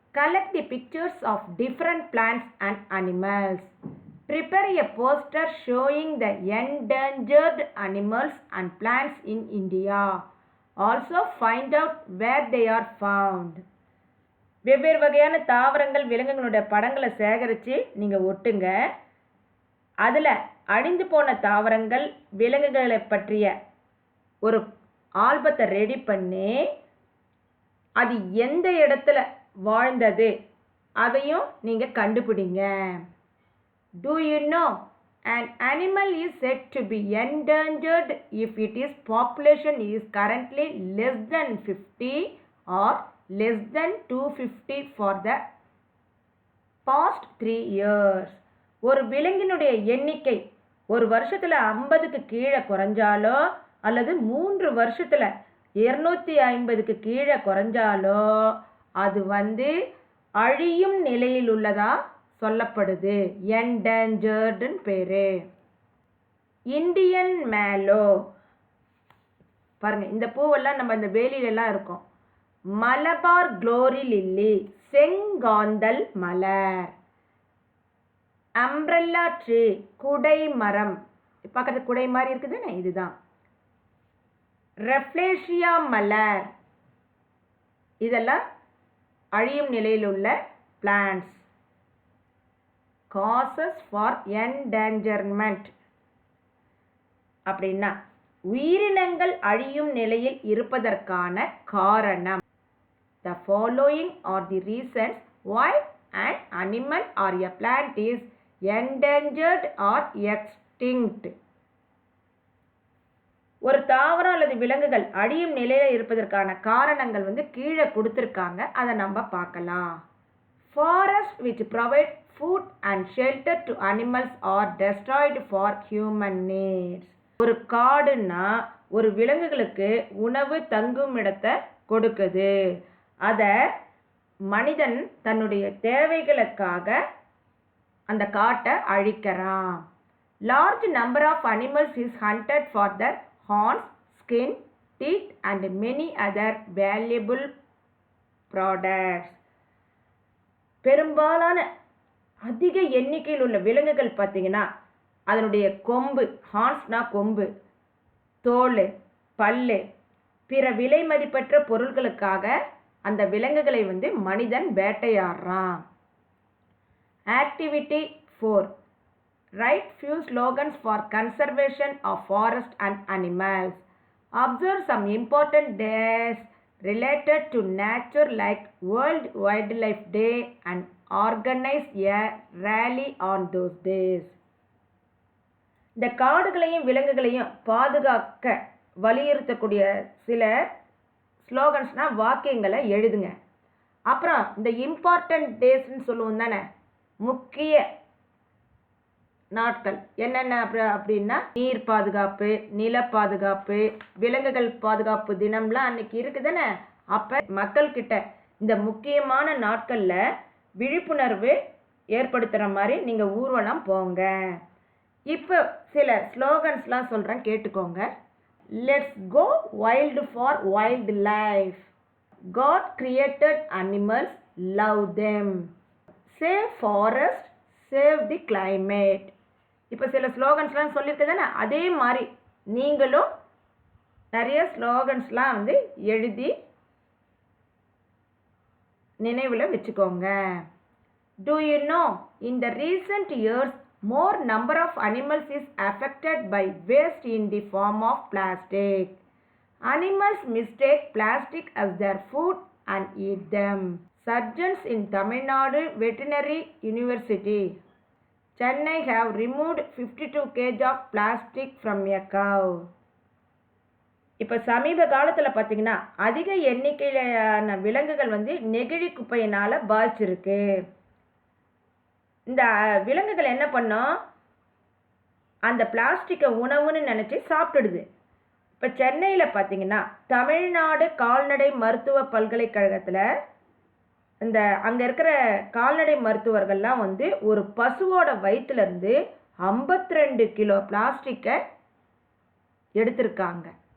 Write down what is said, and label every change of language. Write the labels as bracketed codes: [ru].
[en] Collect the pictures of different plants and animals. Prepare a poster showing the endangered animals and plants in India. Also find out where they are found. [ta] வெவ்வேறு வகையான தாவரங்கள் விலங்குகளுடைய படங்களை சேகரித்து நீங்கள் ஒட்டுங்க. அதில் அழிந்து போன தாவரங்கள் விலங்குகளை பற்றிய ஒரு ஆல்பத்தை ரெடி பண்ணி அது எந்த இடத்துல வாழ்ந்தது அதையும் நீங்கள் கண்டுபிடிங்க. [en] Do you know an animal is said to be endangered if its population is currently less than 50 or less than 250 for the past 3 years. [ta] ஒரு விலங்கினுடைய எண்ணிக்கை ஒரு வருஷத்தில் 50க்கு கீழே குறைஞ்சாலோ அல்லது 3 வருஷத்தில் 250க்கு கீழே குறைஞ்சாலோ அது அழியும் நிலையில் உள்ளதா சொல்லப்படுது. என்டேஞ்சர்டுன்னு பேரு. இந்தியன் மேலோ பாருங்க, இந்த பூவெல்லாம் நம்ம இந்த வேலியிலெல்லாம் இருக்கும். மலபார் குளோரி லில்லி செங்காந்தல் மலர். அம்ப்ரெல்லா ட்ரீ குடை மரம். பக்கத்து குடை மாதிரி இருக்குதுன்னு இதுதான். ரெஃப்ளேஷியா மலர். இதெல்லாம் அழியும் நிலையில் உள்ள பிளான்ட்ஸ். [en] causes for endangerment [ta] அப்படின்னா உயிரினங்கள் அழியும் நிலையில் இருப்பதற்கான காரணம். [en] The following are the reasons why an animal or a plant is endangered or extinct. [ta] ஒரு தாவரம் அல்லது விலங்குகள் அழியும் நிலையில் இருப்பதற்கான காரணங்கள் கீழே கொடுத்துருக்காங்க. அதை நம்ம பார்க்கலாம். [en] Forests which provide food and shelter to animals are destroyed for human needs. [ta] ஒரு காடுன்னா ஒரு விலங்குகளுக்கு உணவு தங்கும் இடத்தை கொடுக்குது. அதை மனிதன் தன்னுடைய தேவைகளுக்காக அந்த காட்டை அழிக்கிறான். [en] Large number of animals is hunted for their horns, skin, teeth and many other valuable products. [ta] பெரும்பாலான அதிக எண்ணிக்கையில் உள்ள விலங்குகள் பார்த்தீங்கன்னா அதனுடைய கொம்பு, ஹார்ன்ஸ்னா கொம்பு, தோல், பல்லு, பிற விலை மதிப்பற்ற பொருட்களுக்காக அந்த விலங்குகளை மனிதன் வேட்டையாடுறான். [en] Activity 4. [ta] Write few slogans for conservation of forest and animals. Observe some important days related to nature like World Wildlife Day and organize a rally on those days. இந்த காடுகளையும் விலங்குகளையும் பாதுகாக்க வலியுறுத்தக்கூடிய சில ஸ்லோகன்ஸ்னா வாக்கியங்களை எழுதுங்க. அப்புறம் இந்த இம்பார்ட்டன்ட் டேஸ்ன்னு சொல்லுவோம் தானே, முக்கிய நாட்கள் என்னென்ன அப்படின்னா நீர் பாதுகாப்பு, நில பாதுகாப்பு, விலங்குகள் பாதுகாப்பு தினம்லாம் அன்னைக்கு இருக்குதுன்னு. அப்போ மக்கள்கிட்ட இந்த முக்கியமான நாட்களில் விழிப்புணர்வு ஏற்படுத்துகிற மாதிரி நீங்கள் ஊர்வலம் போங்க. இப்போ சில ஸ்லோகன்ஸ்லாம் சொல்கிறேன், கேட்டுக்கோங்க. [en] Let's go wild for wild life. God created animals, love them. Save forest, save the climate. [ta] இப்போ சில ஸ்லோகன்ஸ்லாம் சொல்லியிருக்குதானே, அதே மாதிரி நீங்களும் நிறைய ஸ்லோகன்ஸ்லாம் எழுதி நினைவில் வச்சுக்கோங்க. [en] Do you know, in the recent years, more number of animals is affected by waste in the form of plastic. Animals mistake plastic as their food and eat them. Surgeons in Tamil Nadu Veterinary University, Chennai have removed 52 kg of plastic from a cow. [ta] இப்போ சமீப காலத்தில் பார்த்தீங்கன்னா அதிக எண்ணிக்கையிலான விலங்குகள் வந்து நெகிழி குப்பையினால் பாதிச்சிருக்கு. இந்த விலங்குகள் என்ன பண்ணோம், அந்த பிளாஸ்டிக்கை உணவுன்னு நினச்சி சாப்பிட்டுடுது. இப்போ சென்னையில் பார்த்தீங்கன்னா தமிழ்நாடு கால்நடை மருத்துவ பல்கலைக்கழகத்தில் இந்த அங்கே இருக்கிற கால்நடை மருத்துவர்கள்லாம் வந்து ஒரு பசுவோட வயிற்றுலேருந்து 52 கிலோ பிளாஸ்டிக்கை எடுத்திருக்காங்க.